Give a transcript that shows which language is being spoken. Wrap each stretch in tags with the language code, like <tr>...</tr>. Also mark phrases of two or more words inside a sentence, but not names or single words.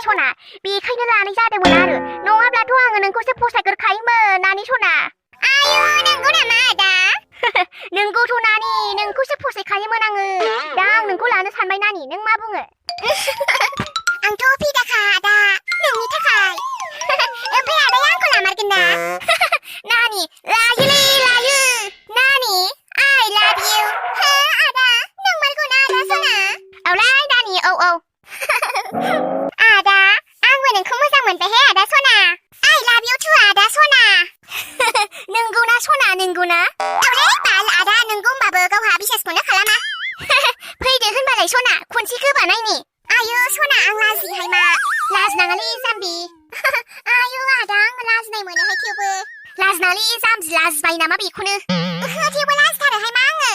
<brx>सना बेखायनो लानाय जादोंमोन आरो नङाब्लाथ' आङो नोंखौसो फसायग्रोखायोमोन नानि सना आयु नंगौ नामा आदा नोंगौथ' नानि नोंखौसो फसायखायोमोन आङो दा आं नोंखौ लानो सानबाय नानि नों मा बुङो आंथ' फिदाखा आदा नोंनि थाखाय ओमफ्राय आदाया आंखौ लामारगोन ना नानि लायोलै लायो नानि</brx> <en>I love you</en> <brx>हो आदा नंमारगौना आदा सना औलै नानि औ आदा आंबो नोंखौ मोजां मोनबायहाय आदा सना</brx> <en>I love you too</en> <brx>आदा सना नंगौना सना नंगौना औलै बाल आदा नंगौ होनबाबो गावहा बिसासखौनो खालामा फैदो होनबालाय सना खनसे गोबानायनि आयु सना आं लाजियोहाय मा लाजिनाङालै जाम्बि आयु आदा आं लाजिनाय मोनोहाय थेवबो लाजिनाङालै जाम्बि लाजिबाय नामा बेखौनो ओहो थेवबो लाजिथारोहाय मा आङो</brx>